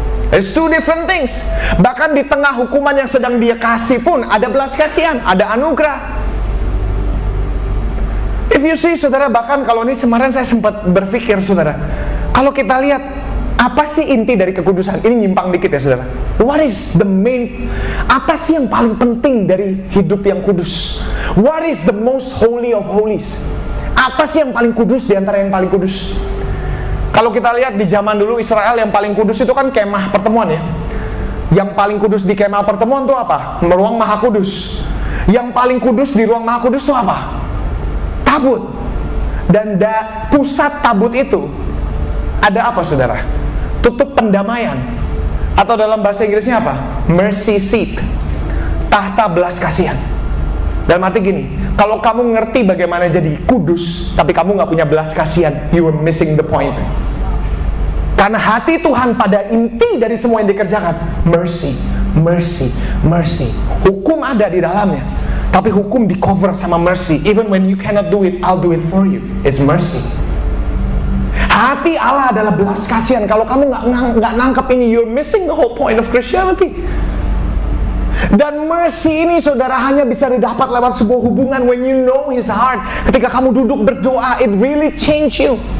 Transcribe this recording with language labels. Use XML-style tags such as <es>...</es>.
<en>It's 2 different things.</en> <id>Bahkan di tengah hukuman yang sedang dia kasih pun ada belas kasihan, ada anugerah.</id> <en>If you see,</en> <id>saudara, bahkan kalau ini kemarin saya sempat berpikir, saudara, kalau kita lihat Apa sih inti dari kekudusan? Ini nyimpang dikit ya saudara.</id> <en>What is the main?</en> <id>Apa sih yang paling penting dari hidup yang kudus?</id> <en>What is the most holy of holies?</en> <id>Apa sih yang paling kudus di antara yang paling kudus? Kalau kita lihat di zaman dulu Israel yang paling kudus itu kan kemah pertemuan ya. Yang paling kudus di kemah pertemuan itu apa? Ruang maha kudus. Yang paling kudus di ruang maha kudus itu apa? Tabut. Dan pusat tabut itu ada apa saudara? Tutup pendamaian. Atau dalam bahasa Inggrisnya apa? Mercy seat. Tahta belas kasihan. Dalam arti gini, kalau kamu ngerti bagaimana jadi kudus, tapi kamu gak punya belas kasihan,</id> <en>you are missing the point.</en> <id>Karena hati Tuhan pada inti dari semua yang dikerjakan, mercy, mercy, mercy. Hukum ada di dalamnya, tapi hukum di cover sama mercy.</id> <en>Even when you cannot do it, I'll do it for you. It's mercy.</en> <id>Hati Allah adalah belas kasihan. Kalau kamu nggak nangkep ini,</id> <en>you're missing the whole point of Christianity.</en> <id>Dan mercy ini saudara hanya bisa didapat lewat sebuah hubungan.</id> <en>When you know His heart,</en> <id>ketika kamu duduk berdoa,</id> <en>it really change you.</en>